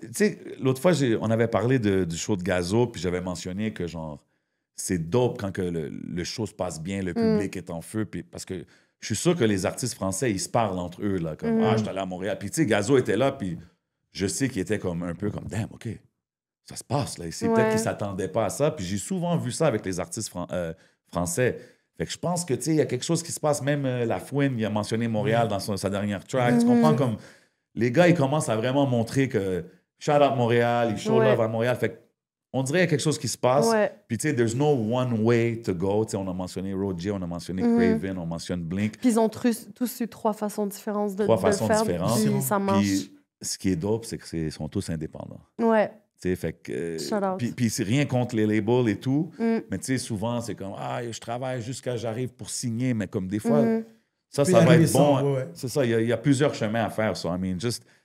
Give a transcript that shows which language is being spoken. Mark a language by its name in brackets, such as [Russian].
[French] Tu sais, l'autre fois, on avait parlé du show de Gazo, puis j'avais mentionné que, genre, c'est dope quand que le show se passe bien, le public est en feu, puis parce que je suis sûr que les artistes français, ils se parlent entre eux, là, comme « Ah, je suis allé à Montréal. » Puis, tu sais, Gazo était là, puis je sais qu'il était comme un peu comme « Damn, OK, ça se passe, là. » C'est peut-être qu'ils ne s'attendaient pas à ça, puis j'ai souvent vu ça avec les artistes français. Fait que je pense que, tu sais, il y a quelque chose qui se passe. Même La Fouine, il a mentionné Montréal dans sa dernière track. Tu comprends? Comme les gars, ils commencent à vraiment montrer que [English] shout out [French] Montréal, ils [English] show love [French] à Montréal. Fait qu'on dirait qu'il y a quelque chose qui se passe. Puis, tu sais, [English] there's no one way to go. [French] Tu sais, on a mentionné Roger, on a mentionné Craven, on mentionne Blink. Puis ils ont tous eu trois façons différentes de le faire. Puis ça marche. Puis ce qui est dope, c'est qu'ils sont tous indépendants. Ouais. Fait que, puis c'est rien contre les labels et tout, mais tu sais, souvent, c'est comme « Ah, je travaille jusqu'à j'arrive pour signer », mais comme des fois, ça va être bon. C'est ça, il y a plusieurs chemins à faire. [English] So, I mean, just